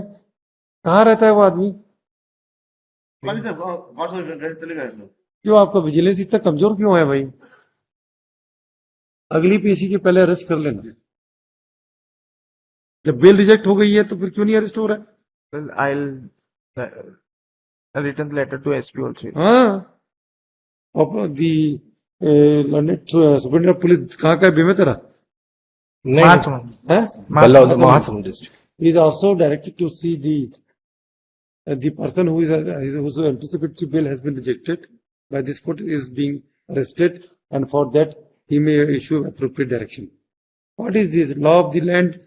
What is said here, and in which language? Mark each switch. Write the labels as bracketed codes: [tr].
[hi] कहाँ रहता है वो आदमी? मालिक साहब गाँव से चले गए सर। क्यों आपका विजिलेंस इतना कमजोर क्यों है भाई? अगली पेशी के पहले अरेस्ट कर लेना। जब बेल रिजेक्ट हो गई है तो फिर क्यों नहीं अरेस्ट हो रहा है? [en] Well, I'll return the letter to SP also. [hi] हाँ, और दी सुप्रीम पुलिस कहाँ का है? बेमेतरा नहीं, महासमुंद। है? Baloda Mahasamund district. [en] is also directed to see the person whose anticipatory bail has been rejected by this court is being arrested, and for that he may issue appropriate direction. What is this law of the land?